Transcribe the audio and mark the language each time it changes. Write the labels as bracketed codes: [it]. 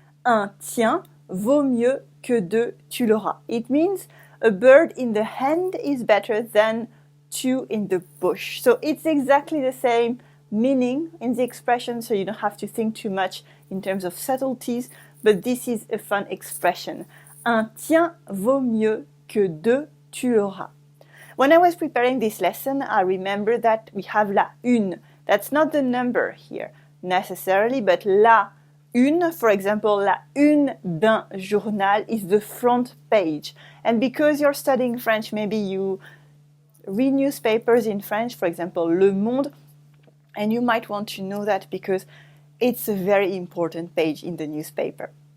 [fr] Un tien vaut mieux que deux tu l'auras. [en] It means a bird in the hand is better than two in the bush. So it's exactly the same meaning in the expression, so you don't have to think too much in terms of subtleties, but this is a fun expression. [fr] Un tien vaut mieux que deux tu l'auras. [en] When I was preparing this lesson, I remember that we have la une. That's not the number here necessarily, but la une, for example, [fr] la une d'un journal [en] is the front page. And because you're studying French, maybe you read newspapers in French, for example, Le Monde, and you might want to know that because it's a very important page in the newspaper.